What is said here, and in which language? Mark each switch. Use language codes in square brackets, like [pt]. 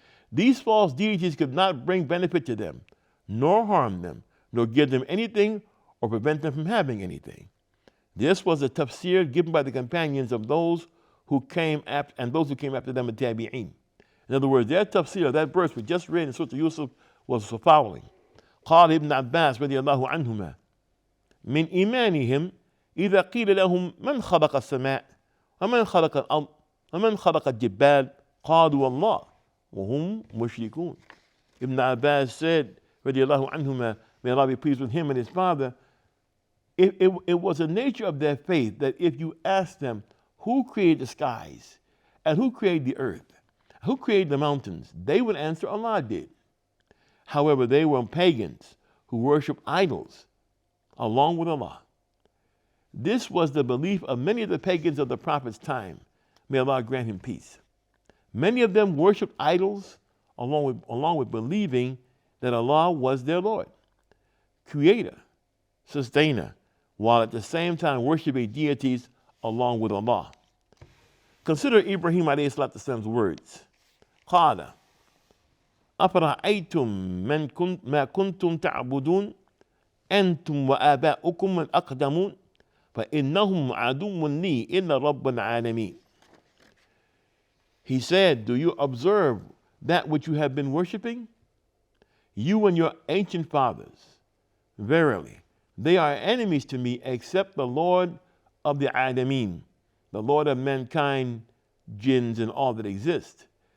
[en] These false deities could not bring benefit to them, nor harm them, nor give them anything or prevent them from having anything. This was a tafsir given by the companions of those who came after, and those who came after them, the tabi'een. In other words, their tafsir, that verse we just read in Surah Yusuf, was the following. [ar] قال ابن عباس رضي الله عنهما من إيمانهم إذا قيل لهم من خلق السماء ومن خلق الأرض ومن خلق الجبال قالوا الله وهم مشركون. [en] Ibn Abbas said, [ar] رضي الله عنهما, [en] may Allah be pleased with him and his father, it was the nature of their faith that if you asked them who created the skies and who created the earth, who created the mountains, they would answer Allah did. However, they were pagans who worshiped idols along with Allah. This was the belief of many of the pagans of the Prophet's time. May Allah grant him peace. Many of them worshiped idols along with believing that Allah was their Lord, Creator, Sustainer, while at the same time worshiping deities along with Allah. Consider Ibrahim alayhi salatu wasalam's words. [ar] قال أفرأيتم ما كنتم تعبدون أنتم وآباؤكم الأقدمون فإنهم عدو لي إلا رب العالمين. [en] He said, do you observe that which you have been worshiping? You and your ancient fathers. Verily, they are enemies to me except the Lord of the Alameen, the Lord of mankind, jinns, and all that exist.